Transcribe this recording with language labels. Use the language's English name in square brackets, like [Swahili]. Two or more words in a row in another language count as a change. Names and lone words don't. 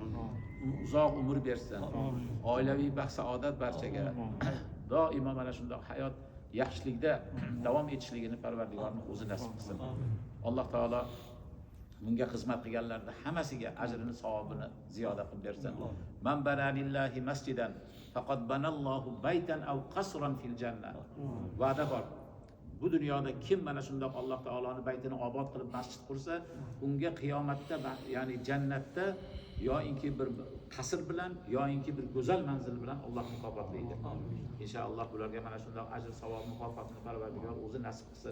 [Uzbek] Uzoq umr bersin. Oilaviy baxt saodat barchaga. Doimo mana shundoq hayot yaxshilikda davom etishligini Parvardigorning o'zi nasib qilsin. Alloh taolo bunga xizmat qilganlarning hammasiga ajrini, savobini ziyoda qilib bersin. [Arabic] من بنى لله مسجدا فقد بنى الله بيتا أو قصرا في الجنة. [Uzbek] Va'da bor. Bu dunyoda kim mana shundoq Alloh taoloning baytini obod qilib masjid qursa, unga qiyomatda, ya'ni jannatda yoinki bir qasr bilan, yoinki bir go'zal manzil bilan Alloh mukofotlaydi. Inshaalloh bularga mana shundoq ajr, savob, mukofotni Parvardigor o'zi nasib qilsin.